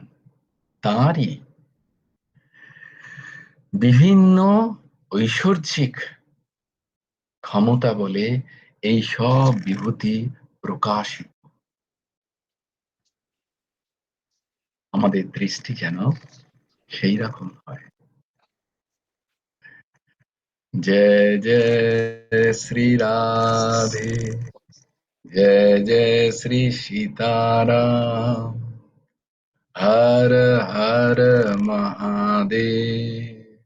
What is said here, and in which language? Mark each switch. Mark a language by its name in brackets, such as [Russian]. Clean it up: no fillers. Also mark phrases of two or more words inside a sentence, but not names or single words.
[Bangla] তাঁরই বিভিন্ন ঐশ্বর্যিক ক্ষমতা বলে এই সব বিভূতি প্রকাশিত। আমাদের দৃষ্টি যেন সেই রকম হয়। [Hindi] जय जय श्री राधे, जय जय श्री सीताराम, हर हर महादेव।